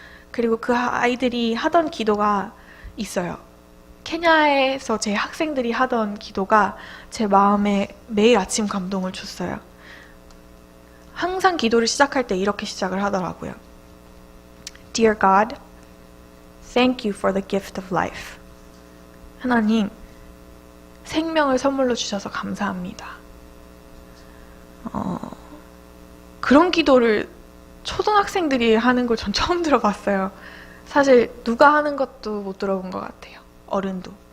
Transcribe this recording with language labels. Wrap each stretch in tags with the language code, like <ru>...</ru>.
<ko>그리고 그 아이들이 하던 기도가 있어요. 케냐에서 제 학생들이 하던 기도가 제 마음에 매일 아침 감동을 줬어요. 항상 기도를 시작할 때 이렇게 시작을 하더라고요.</ko> <en>Dear God, Thank you for the gift of life.</en> <ko>하나님, 생명을 선물로 주셔서 감사합니다. 그런 기도를 초등학생들이 하는 걸 전 처음 들어봤어요. 사실 누가 하는 것도 못 들어본 것 같아요. 어른도.</ko>